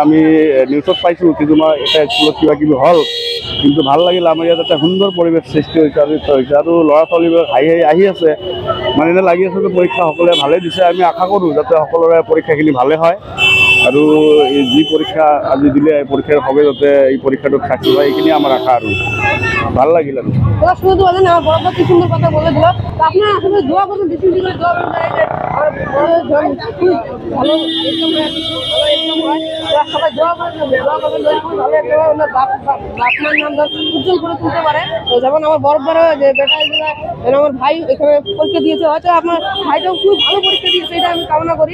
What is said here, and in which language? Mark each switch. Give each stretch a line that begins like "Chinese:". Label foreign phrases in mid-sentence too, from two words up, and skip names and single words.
Assamese: আমি নিউজত পাইছোঁ কিছুমান এটা স্কুলত কিবা কিবি হ'ল, কিন্তু ভাল লাগিল আমাৰ ইয়াত এটা সুন্দৰ পৰিৱেশ সৃষ্টি হৈছে আৰু ল'ৰা ছোৱালীবিলাক আহি আছে। মানে এনে লাগি আছে যে পৰীক্ষা সকলোৱে ভালে দিছে। আমি আশা কৰোঁ যাতে সকলোৰে পৰীক্ষাখিনি ভালে হয় আৰু যি পৰীক্ষা আজি দিলে পৰীক্ষাৰ হবে যাতে এই পৰীক্ষাটোত থাকি হয়, এইখিনি আমাৰ আশা। আৰু ভাল লাগিল। আৰু
Bangla: শুধু বলেন আমার বড় কি সুন্দর কথা বলে দিল। তো আপনারা আসলে দোয়া করবেন, বেশি বেশি করে দোয়া করবেন ভালো এক্সাম হয়। সবাই দোয়া করবেন খুব ভালো এক্সাম হয়, ওনার বাপমার নাম উজ্জ্বল করে তুলতে পারে। যেমন আমার বড় বড় যে বেটা আমার ভাই এখানে পরীক্ষা দিয়েছে, হয়তো আপনার ভাইটাও খুব ভালো পরীক্ষা দিয়েছে, এটা আমি কামনা করি।